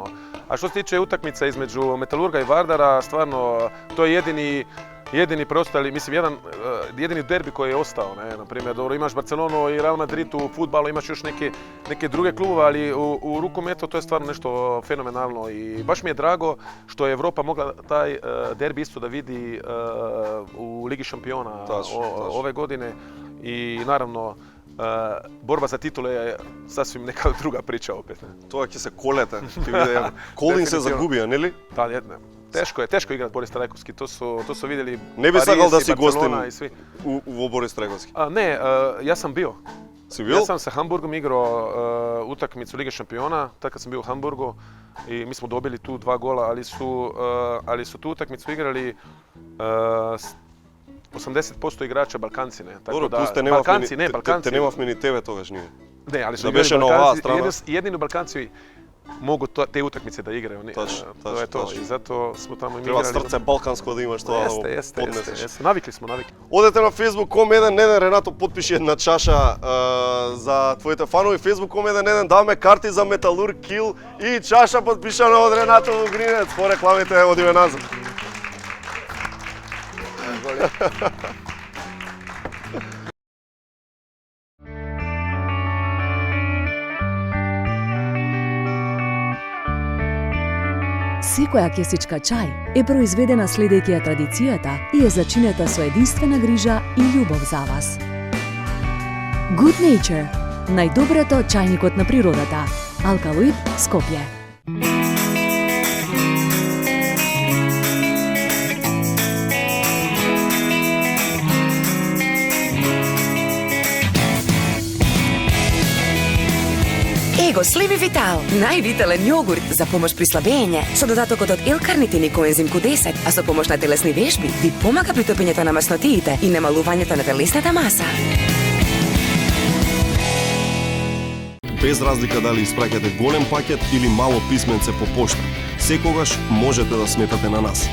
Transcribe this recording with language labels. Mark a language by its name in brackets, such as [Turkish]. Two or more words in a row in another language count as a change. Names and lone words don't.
[Serbian] A što se tiče utakmica između Metalurga i Vardara, stvarno to je jedini preostali, mislim, jedini derbi koji je ostao, ne, na primjer, dobro, imaš Barcelonu i Real Madrid u fudbalu, imaš još neke druge klubove, ali u rukometu to je stvarno nešto fenomenalno i baš mi je drago što je Evropa mogla taj derbi isto da vidi u Ligi šampiona ove godine i naravno borba za titule je sasvim neka druga priča opet. Ne. [Macedonian] Тоа ќе се колете, ќе биде Колин се загубија, нели? Да, тешко играт Борис Трайковски, [Serbian] то su vidjeli [Macedonian] Не би сакал да си Barcelona гостин во Борис Трайковски? [Serbian] Ne, ja sam bio. Si bio? Ja sam sa Hamburgom igrao utakmicu Lige šampiona, tad kad sam bio u Hamburgu i mi smo dobili tu 2 gola, ali su tu utakmicu igrali 80% igrača Balkanci, ne. Dobro, da, [Macedonian] те немавме ни тебе тогаш ние. [Serbian] Ne, ali su Da igrali [Macedonian] беше на оваа [Serbian] Balkanci, [Macedonian] страна. [Serbian] jedini Balkanci mogu te utakmice da igraju. To je to [Macedonian] точно. [Serbian] i zato smo tamo [Macedonian] Треба [Serbian] igrali. [Macedonian] срце балканско да имаш тоа да го [Serbian] Jeste. [Macedonian] поднесеш. [Serbian] Navikli smo. [Macedonian] Одете на Facebook.com еден Ренато подпиши една чаша за твоите фанови. Facebook.com еден даваме карти за Металург Кил и чаша подпишана од Ренато Вугринец. По рекламите одиме назад. Секоја кесичка чај е произведена следејќи ја традицијата и е зачинета со единствена грижа и љубов за вас. Good Nature – најдоброто чајникот на природата. Алкалоид, Скопје. Его Сливи Витал, највитален јогурт за помош при слабеење, со додатокот од L-карнитин и коензим Q10, а со помош на телесни вежби, ви помага при топењето на маснотиите и намалувањето на телесната маса. Без разлика дали испраќате голем пакет или мало писменце по пошта, секогаш можете да сметате на нас.